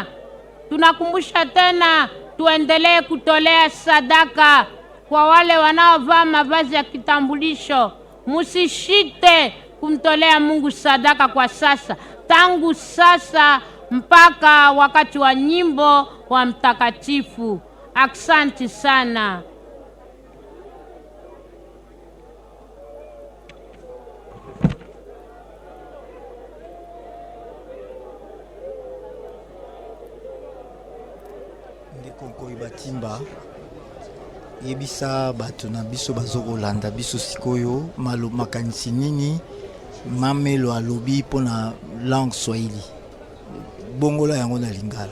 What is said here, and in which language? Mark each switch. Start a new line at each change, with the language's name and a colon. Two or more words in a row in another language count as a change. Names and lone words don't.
Swahili: Tunakumbusha tena tuendelee kutolea sadaka kwa wale wanaovaa mavazi ya kitambulisho. Musishite kumtolea Mungu sadaka kwa sasa, tangu sasa mpaka wakati wa nyimbo wa mtakatifu. Aksanti sana.
Lingala: Ndeko Ibatimba yebisa bato na biso bazokolanda biso sikoyo makanisi nini mamelo alobi mpona langue Swahili bongola yango na Lingala.